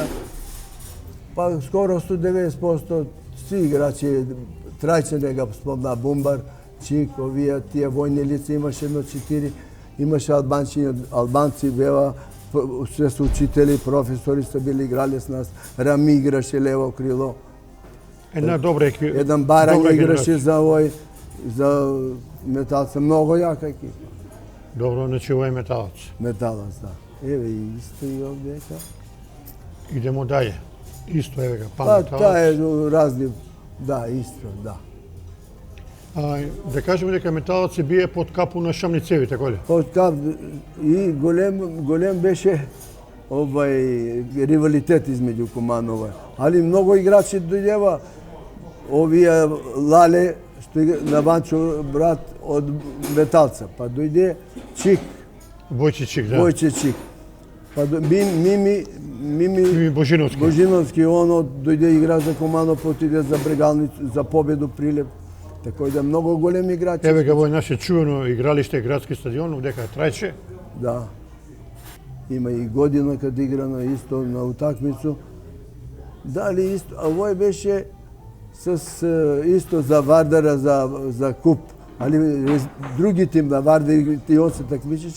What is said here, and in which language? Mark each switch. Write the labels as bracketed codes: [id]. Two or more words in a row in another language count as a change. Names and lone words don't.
[mk] Па скоро 190% сви играчи, Трајче не го спомна, Бумбар, Чик, овие, тие војни лица, имаше едно 4, имаше албанци беа, све се учители, професори се били играли с нас, Рами играше лево крило, Една добра екипа. еден Барањ играше за овој, за Металца много јака екипа. [sr] Dobro, znači ovo je Metalac. [mk] Металаc, да. Еве и исто и овдека. [sr] Idemo dalje. Isto, evo ga, pa [mk] Па [sr] Metalac. [mk] таа е разни, да, исто, да. Да кажеме дека Металаc се бие под капу на Шамницеви, така ли? Од кап и голем беше ривалитет измеѓу Куманова. Али многу играчи дојдева, овие Лале, што на Ванчо брат од Металца, па дојде Чик, Бојчичик, да. Војче Чик. Па Мими Мими Божиновски. Божиновски, оно дојде игра за Куманов, отиде за Брегалница, за победу Прилеп. Тако да многу големи играчи. [sr] Еве ga, ovo je naše čuveno igralište, gradski stadion, [mk] ovdека Трајче. Да. Има и година кад играно исто на утакмицу. Дали исто, а овој беше с исто за Вардара за куп. Али други тим на Вардар и он се такмичеше.